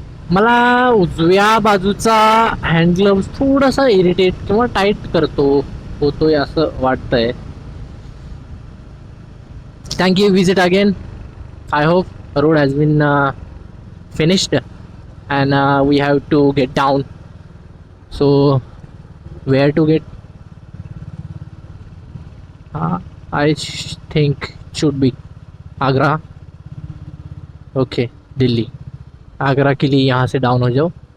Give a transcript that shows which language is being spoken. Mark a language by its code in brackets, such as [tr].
[mr] मला उजव्या बाजूचा हँड ग्लोव्स थोडासा इरिटेट किंवा टाईट होतोय असं वाटतंय. [en] Thank you. Visit again. I hope the road has been finished, and we have to get down. So, where to get? I think it should be Agra. Okay, Delhi. [hi] Agra के लिए यहाँ से down हो जाओ.